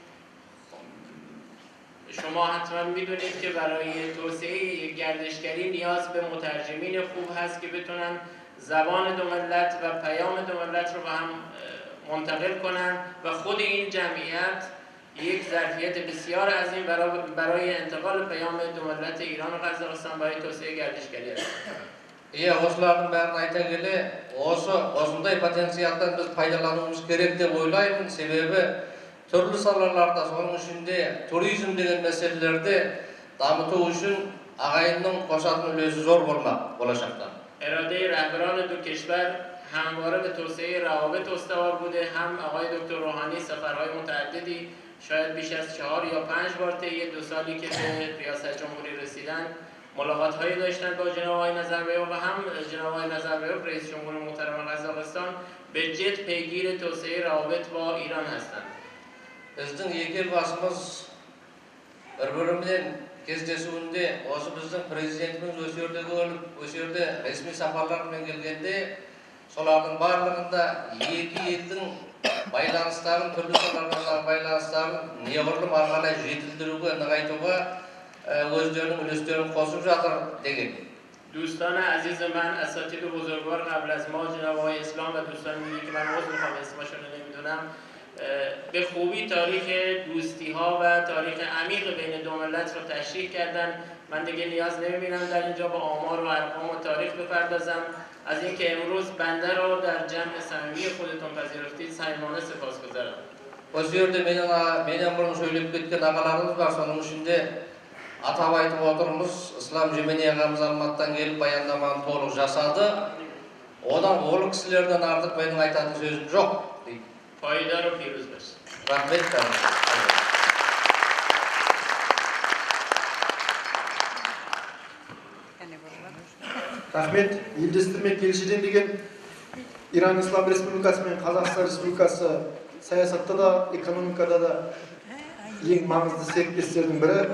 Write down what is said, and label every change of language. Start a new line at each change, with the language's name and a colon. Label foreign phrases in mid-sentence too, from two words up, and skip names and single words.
Persian: شما حتما میدونید که برای توسعه گردشگری نیاز به مترجمین خوب هست که بتونن زبان دو ملت و پیام دو ملت رو به هم منتقل کنن و خود این جمعیت یک ظرفیت بسیار عظیم برای انتقال پیام دو ملت ایران و قزاقستان برای توسعه گردشگری است.
Kazakh: Осылардың бәрін айта келе, осындай потенциалдан біз пайдалануымыз керек деп ойлаймын. Себебі түрлі салаларда, соның ішінде туризм деген мәселелерде дамыту үшін ағайынның қосатын үлесі зор болмақ болашақта.
Persian: اراده رهبران دو کشور همواره به توسعه روابط استوار بوده. هم آقای دکتر روحانی سفرهای متعددی شاید بیش از 4 یا 5 بار طی 2 سالی که به ریاست جمهوری رسیدن ملاقات‌هایی داشتن با جناب آقای نظربایو و هم جناب آقای نظربایو رئیس جمهور محترم قزاقستان به جد پیگیر توسعه روابط با ایران هستند.
Kazakh: Біздің екі басымыз бір-бірімен кездесуінде осы біздің президентіміз осы жерде ресми сапарлармен келгенде солардың барлығында екі елдің байланыстарын, түрлі салалардағы байланыстарын неғұрлым ары қарай жетілдіруге, нығайтуға өздерінің үлестерін қосып жатыр деген.
Persian: دوستان عزیز من، اساتید و بزرگوار قبل از ما، جناب آقای اسلام و دوستان دیگه که من عذر میخوام اسمشون رو نمیدونم، به خوبی تاریخ دوستی ها و تاریخ عمیق بین دو ملت رو تشریح کردن. من دیگه نیاز نمیبینم در اینجا با آمار و ارقام و تاریخ بپردازم. از اینکه امروز بنده رو در جمع صمیمی خودتون پذیرفتید صمیمانه سپاسگزارم.
Kazakh: Осы жерде менен бұрын сөйлеп кеткен ағаларымыз бар, соның ішінде атап айтып отырмыз, Ислам Жемени ағамыз Алматыдан келіп баяндаманы толық жасады. Одан ол кісілерден артық менің айтатын сөзім жоқ дейді.
Persian: پایدار و پیروز باشید.
Kazakh: Рахмет. Рахмет. Елдестірме келшіден деген Иран Ислам Республикасы мен Қазақстан Республикасы саясатта да, экономикада да ең маңызды серіктестердің бірі.